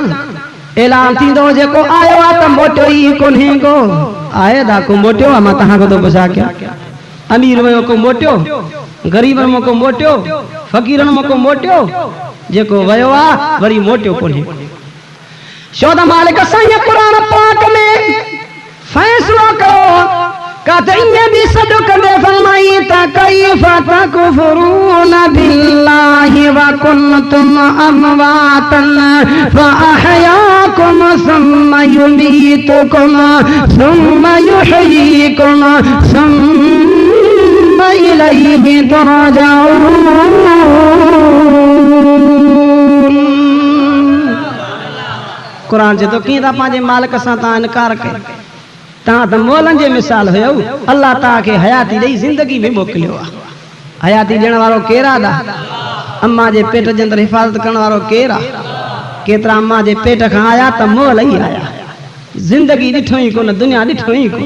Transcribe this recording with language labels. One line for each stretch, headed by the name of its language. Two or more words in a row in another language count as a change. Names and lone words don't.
Sindhi: ऐलान थींदो जेको आयो आहे त मोटियो ई कोन्हे को आहे दा को मोटियो आहे मां तव्हां खां थो पुछां कयां अमीर वियो को मोटियो ग़रीबनि मां को मोटियो फ़क़ीरनि मां को मोटियो जेको वियो आहे वरी मोटियो कोन्हे। छो त मालिक साईं क़ुरान पाक में फ़ैसिलो कयो कहते इन्हें भी सदो कदे फरमाई ता
Arabic: كيف تكفرون بالله وكنتم أمواتا فأحياكم ثم يميتكم ثم يحييكم ثم إليه ترجعون.
Sindhi: कुरान जे तो कीअं था पंहिंजे मालिक सां तव्हां इनकार कयो तव्हां त मोलनि जे मिसाल हुयो अल्लाह तव्हांखे हयाती ॾेई ज़िंदगी में मोकिलियो आहे। हयाती ॾियण वारो केरु आहे अम्मा जे पेट जे अंदरि हिफ़ाज़त करण वारो केरु आहे। केतिरा अम्मा जे पेट खां आया त मोल ई आया ज़िंदगी ॾिठो ई कोन दुनिया ॾिठो ई कोन।